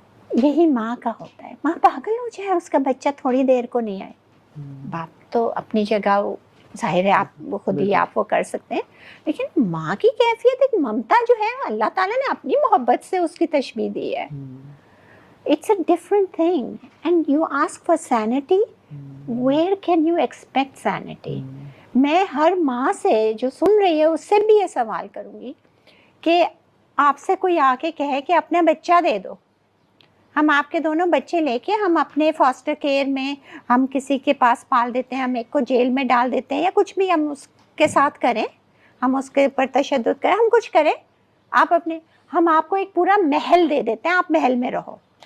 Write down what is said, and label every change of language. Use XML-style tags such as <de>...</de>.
<ur>یہی ماں کا ہوتا ہے. ماں پاگل ہو جائے اس کا بچہ تھوڑی دیر کو نہیں آئے, باپ تو اپنی جگہ ظاہر ہے آپ خود ہی آپ وہ کر سکتے ہیں, لیکن ماں کی کیفیت ایک ممتا جو ہے اللہ تعالیٰ نے اپنی محبت سے اس کی تشبیہ دی ہے.</ur> <en>It's a different thing. And you ask for sanity, where can you expect sanity?</en> <ur>میں ہر ماں سے جو سن رہی ہے اس سے بھی یہ سوال کروں گی کہ آپ سے کوئی آ کے کہے کہ اپنا بچہ دے دو, ہم آپ کے دونوں بچے لے کے ہم اپنے فاسٹر کیئر میں ہم کسی کے پاس پال دیتے ہیں, ہم ایک کو جیل میں ڈال دیتے ہیں یا کچھ بھی ہم اس کے ساتھ کریں, ہم اس کے اوپر تشدد کریں, ہم کچھ کریں, آپ اپنے ہم آپ کو ایک پورا محل دے دیتے ہیں, آپ محل میں رہو.</ur>